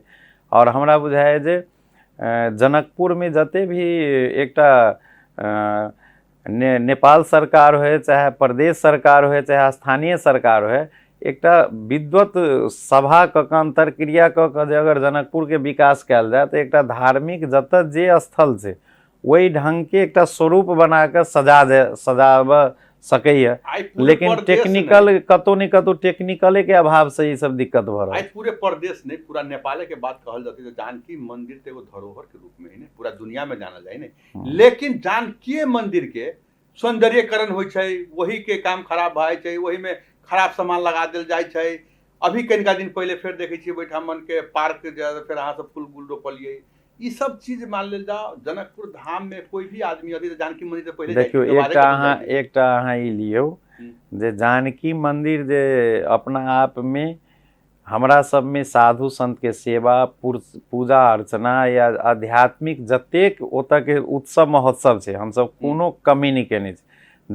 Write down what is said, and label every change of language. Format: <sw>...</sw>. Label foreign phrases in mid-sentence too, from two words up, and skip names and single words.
<mai>और हमरा बुझाय जे जनकपुर में जते भी एकटा नेपाल सरकार होय, चाहे प्रदेश सरकार होय, चाहे स्थानीय सरकार होय, एकटा विद्वत सभा कऽ के अंतरक्रिया कऽ के जे अगर जनकपुर के विकास कयल जाय तऽ एकटा धार्मिक जतऽ जे स्थल छै वही ढंग के एकटा स्वरूप बना के सजाब सकैए। लेकिन टेक्निकल कतौ नहीं कतौ टेक्निकले के अभाव से ये सब दिक्कत भऽ रहल है। पूरे प्रदेश नहीं, पूरा नेपाल के बात कहल जाती है। जानकी मंदिर तो एगो धरोहर के रूप में ही नहीं पूरा दुनिया में जानल जाए नहीं, लेकिन जानकी मंदिर के सौंदर्यकरण हो, वही के काम खराब भाई, वही में खराब सामान लगा दिल जाए। अभी कनिका दिन पहले फिर देखे छी बैठामन के पार्क फिर अहाँ सब फूल गुल रोपलिए, ये सब चीज मान लेल जाओ। जनकपुर धाम में कोई भी आदमी अभी जानकी मंदिर से पहले देखियो एकटा अहाँ ई लियो जे जानकी मंदिर जे अपना आप में हमरा सब में साधु संत के सेवा पूजा अर्चना या आध्यात्मिक जतेक ओतऽ के उत्सव महोत्सव छै, हम सब कोनो कमी नहीं केने छी।</mai>